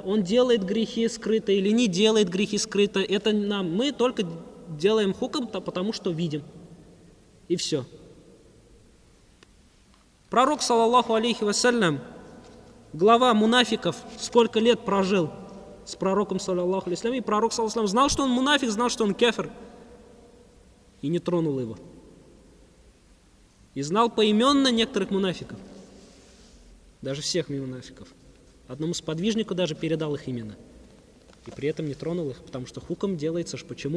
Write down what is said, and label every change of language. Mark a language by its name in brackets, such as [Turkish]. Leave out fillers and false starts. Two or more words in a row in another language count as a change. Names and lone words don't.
[Russian] Он делает грехи скрыто или не делает грехи скрыто, это нам. Мы только делаем хукм, потому что видим. И все. Пророк, [Arabic] صلى الله عليه وسلم, [Russian] глава мунафиков, сколько лет прожил с пророком, [Arabic] صلى الله عليه وسلم, [Russian] и пророк, [Arabic] صلى الله عليه وسلم, [Russian] знал, что он мунафик, знал, что он кафир, и не тронул его. И знал поименно некоторых мунафиков. Даже всех мунафиков. Одному сподвижнику даже передал их имена. И при этом не тронул их, потому что хукм делается ж почему?